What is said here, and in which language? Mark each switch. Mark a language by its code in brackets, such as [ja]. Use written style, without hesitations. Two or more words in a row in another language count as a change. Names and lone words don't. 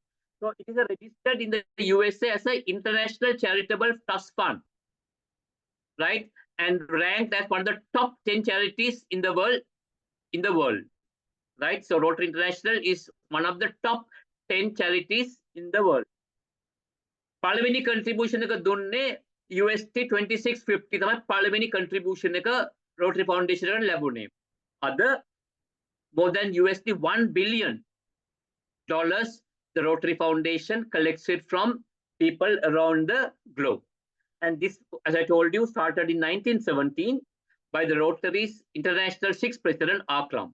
[en] So it is registered in the USA as an international charitable trust fund, right? And ranked as one of the top 10 charities in the world, right? So Rotary International is one of the top 10 charities in the world. Parliamentary contribution [si] එක දුන්නේ USD 2650 තමයි [en] parliamentary contribution [si] එක Rotary Foundation එකට ලැබුණේ. [en] Other more than USD $1 billion, the Rotary Foundation collects it from people around the globe. And this, as I told you, started in 1917 by the Rotary's International 6th President, Akram.